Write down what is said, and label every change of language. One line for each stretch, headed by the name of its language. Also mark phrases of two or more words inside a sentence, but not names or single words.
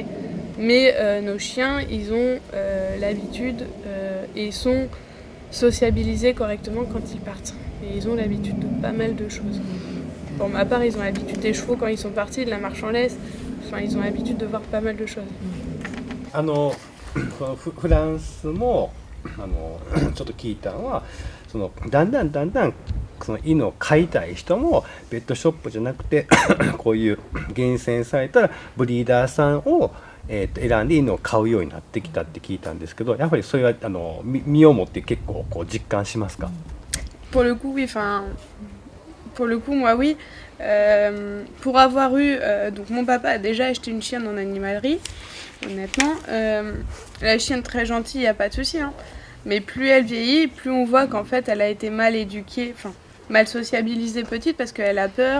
French: Mais nos chiens, ils ont l'habitude et sont sociabilisés correctement quand ils partent. Et ils ont l'habitude de pas mal de choses. Pour ma part, ils ont l'habitude des chevaux quand ils sont partis, de la marche en laisse. Enfin, ils ont l'habitude de voir pas mal de choses.
Japanese: フランスもちょっと聞いたのはだんだんその犬を飼いたい人もペットショップじゃなくてこういう厳選されたブリーダーさんを選んで犬を飼うようになってきたって聞いたんですけど、やっぱりそれは身をもって結構こう実感しますか？
French: Pour le coup, oui. Pour le coup, moi, oui. Pour avoir eu... donc mon papa a déjà acheté une chienne en animalerie, honnêtement. La chienne très gentille, il n'y a pas de souci. Hein. Mais plus elle vieillit, plus on voit qu'en fait, elle a été mal éduquée, mal sociabilisée petite, parce qu'elle a peur.